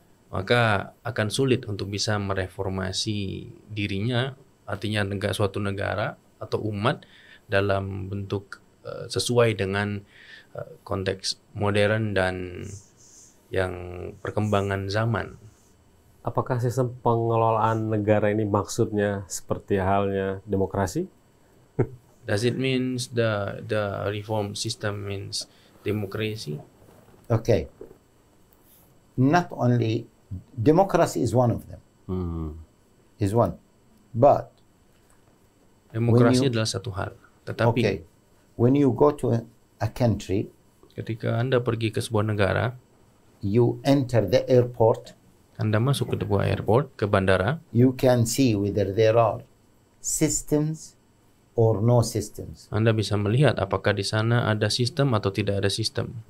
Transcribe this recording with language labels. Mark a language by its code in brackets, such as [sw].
[id] maka akan sulit untuk bisa mereformasi dirinya, artinya suatu negara atau umat dalam bentuk sesuai dengan konteks modern dan yang perkembangan zaman. Apakah sistem pengelolaan negara ini maksudnya seperti halnya demokrasi? [en] Does it means the reform system means democracy? Okay. Not only democracy is one of them. Is one. But [id] demokrasi adalah satu hal. Tetapi [en] when you go to a country, [id] ketika Anda pergi ke sebuah negara, [en] you enter the airport, [id] Anda masuk ke sebuah airport, ke bandara, [en] you can see whether there are systems or no systems. [id] Anda bisa melihat apakah di sana ada sistem atau tidak ada sistem.